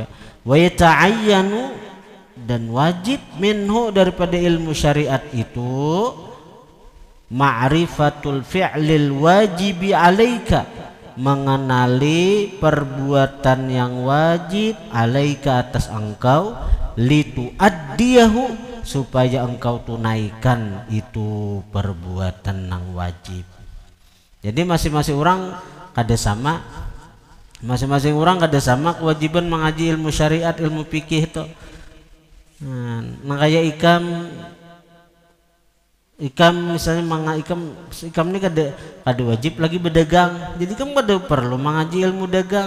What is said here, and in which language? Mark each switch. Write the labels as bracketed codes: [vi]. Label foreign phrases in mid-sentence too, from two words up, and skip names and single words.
[ar] ويتعين, [bjn] dan wajib, minhu daripada ilmu syariat itu [ar] معرفة الفعل الواجب عليك, [bjn] mengenali perbuatan yang wajib alaika atas engkau, [ar] لتؤديه, [bjn] supaya engkau tunaikan itu perbuatan yang wajib. Jadi masing-masing orang kada sama, masing-masing orang kada sama kewajiban mengaji ilmu syariat, ilmu fikih itu. Nah kayak ikam misalnya ikam ini kada wajib lagi berdagang, jadi kamu kada perlu mengaji ilmu dagang.